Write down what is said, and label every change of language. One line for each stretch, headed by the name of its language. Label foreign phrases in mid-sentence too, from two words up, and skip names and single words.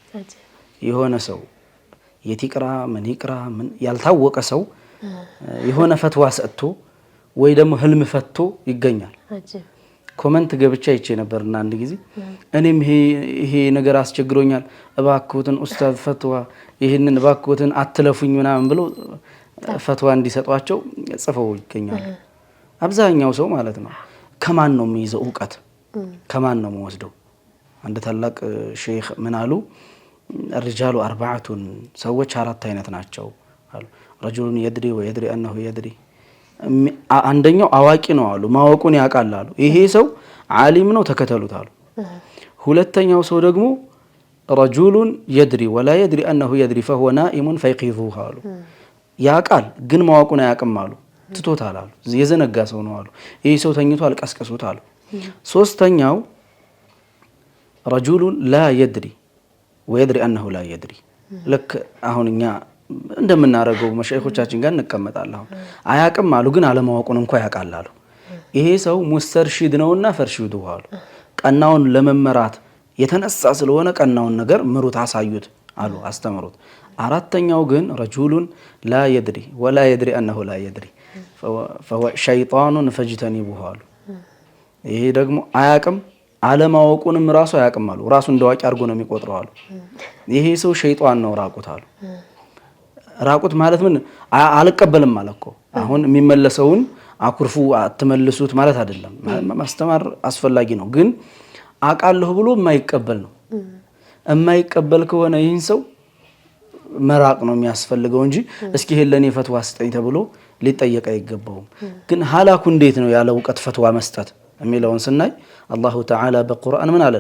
Amharic: የሆነ ሰው የቲቅራ ምን ይቅራ ምን ያልታወቀ ሰው የሆነ ፈትዋ ሰጥቶ ወይ ደግሞ ህልም ፈቶ ይገኛል። ኮሜንት ገብቻ ይቼ ነበርና አንድ ጊዜ እኔም ይሄ ነገር አስቸግሮኛል እባክዎትን ኡስታዝ ፈትዋ ይሄንን እባክዎትን አትለፉኝ ምናምን ብሎ ፈትዋ እንዲሰጧቸው ጽፈው ይገኛሉ። አብዛኛው ሰው ማለት ነው ከማን ነው የሚይዘው እውቀት ከማን ነው የሚወስደው? አንድ ታላቅ ሼክ ምን አሉ?
Arabic: الرجال أربعة
Amharic: ሰዎች አራት አይነት ናቸው አሉ።
Arabic: رجل يدري ويدري أنه يدري
Amharic: አንደኛው አዋቂ ነው አሉ፣ ማወቁን ያውቃል አሉ። ይሄ ሰው ዓሊም ነው ተከተሉት አሉ። ሁለተኛው ሰው ደግሞ
Arabic: رجل يدري ولا يدري أنه يدري فهو نائم فيقظوه
Amharic: አሉ። ያውቃል ግን ማወቁን አያውቅም አሉ፣ ትቶታል አሉ። የዘነጋ ሰው ነው አሉ። ይሄ ሰው ተኝቷል ቀስቅሱት አሉ። ሶስተኛው
Arabic: رجل لا يدري ويدري أنه لا يدري لك
Amharic: አሁን እኛ እንደምናረገው መሻይኾቻችን ጋር እንቀመጣለን። አያውቅም አሉ ግን አለማወቁን እንኳን ያውቃል አሉ። ይሄ ሰው ሙስተርሺድ ነውና ፈርሺዱ አሉ። ቀናውን ለመመራት የተነሳ ስለሆነ ቀናውን ነገር ምሩት አሳዩት አሉ፣ አስተምሩት። አራተኛው ግን
Arabic: رجل لا يدري ولا يدري أنه لا يدري فهو شيطان فاجتنبوه
Amharic: አሉ። ይሄ ደግሞ አያውቅም አለማወቁንም ራሱ አያውቅም አሉ። ራሱ እንደዋቂ አድርጎ ነው የሚቆጥረው አሉ። ይሄ ሰው ሸይጣን ነው ራቁት አሉ። ራቁት ማለት ምን አልቀበልም ማለት እኮ አሁን የሚመለሰውን አኩርፉ አትመልሱት ማለት አይደለም። ማስተማር አስፈላጊ ነው፣ ግን አቃለሁ ብሎ የማይቀበል ነው። የማይቀበል ከሆነ ይህን ሰው መራቅ ነው የሚያስፈልገው እንጂ እስኪ ለኔ ፈትዋ ስጠኝ ተብሎ ሊጠየቅ አይገባውም። ግን ሐላኩ እንዴት ነው ያለ እውቀት ፈትዋ መስጠት የሚለውን ስናይ
Arabic: الله تعالى
Amharic: በቁርአን ምን አለን?